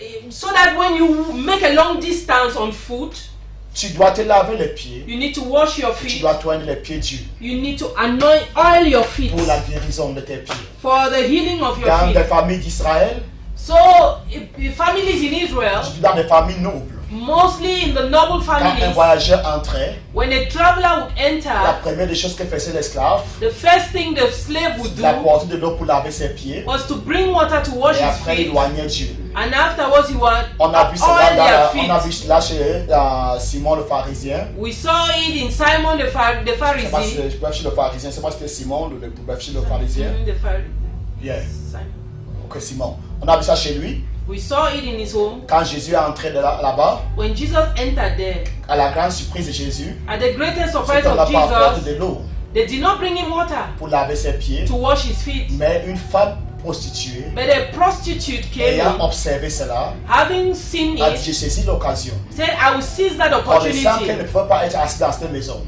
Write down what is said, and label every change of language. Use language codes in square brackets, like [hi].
[en] So that when you make a long distance on foot, [fr] tu dois te laver les pieds, [en] you need to wash your [fr] tu [en] feet. [fr] dois tourner les pieds d'huile [en] You need to anoint oil your feet [fr] pour la guérison de tes pieds. [en] for the healing of your [fr] Dans des [en] feet. [fr] familles d'Israël, [en] So, if families in Israel, [fr] dans des familles nobles, [en] mostly in the noble [fr] quand un [en] families, [fr] voyageur entrait, [en] when a traveler would [fr] la [en] enter, [fr] première des choses que faisait l'esclave, [en] the first thing the slave would [fr] c'était [en] do [fr] d'apporter de l'eau pour laver ses pieds [en] was to bring water to wash [fr] et [en] his [fr] après [en] feet, [fr] éloigner Dieu. [en] and afterwards he would [fr] On a vu [en] oil [fr] cela, [en] their [fr] on a [en] feet. [fr] vu cela chez Simon le pharisien. [en] We saw it in Simon the [fr] Je sais pas si [en] Pharisee. [fr] je peux chez le pharisien, je sais pas si c'était Simon ou le chez le pharisien. [en] The Yeah. Simon. [fr] Ok, Simon. On a vu ça chez lui. [en] We saw it in his home. [fr] Quand Jésus est entré là-bas, [en] When Jesus entered there, [fr] à la grande surprise de Jésus, [en] at the greatest surprise [fr] on n'a [en] of [fr] pas apporté [en] Jesus, [fr] de l'eau [en] they did not bring him water [fr] pour laver ses pieds, [en] to wash his feet, [fr] mais une femme prostituée, [en] but a prostitute came [fr] ayant [en] in, [fr] observé cela, [en] having seen [fr] a dit, [en] it, [fr] j'ai saisi l'occasion. [en] said, I will seize that [fr] Connaissant qu'elle ne [en] opportunity. [fr] pouvait pas être assise dans cette maison,